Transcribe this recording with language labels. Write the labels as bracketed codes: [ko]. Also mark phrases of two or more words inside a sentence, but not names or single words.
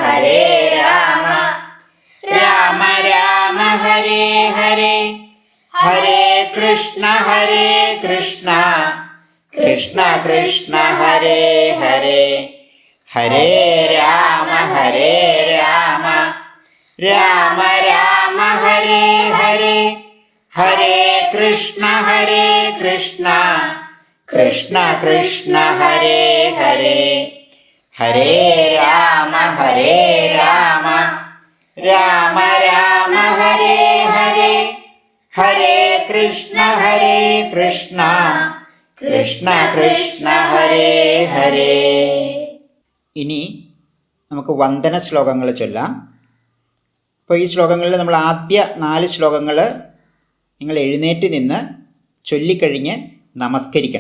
[ml] രാമ ഹരേ ഹരേ ഹരേ കൃഷ്ണ കൃഷ്ണ കൃഷ്ണ ഹരേ ഹരേ ഹരേ രാമ രാമ ഹരേ ഹരേ ഹരേ കൃഷ്ണ കൃഷ്ണ കൃഷ്ണ ഹരേ ഹരേ ഹരേ രാമ രാമ ഹരേ ഹരേ ഹരേ കൃഷ്ണ കൃഷ്ണ കൃഷ്ണ ഹരേ ഹരേ. ഇനി നമുക്ക് വന്ദന ശ്ലോകങ്ങൾ ചൊല്ലാം. അപ്പോൾ ഈ ശ്ലോകങ്ങളിൽ നമ്മൾ ആദ്യ 4 ശ്ലോകങ്ങൾ നിങ്ങൾ എഴുന്നേറ്റ് നിന്ന് ചൊല്ലിക്കഴിഞ്ഞ് നമസ്കരിക്കണം.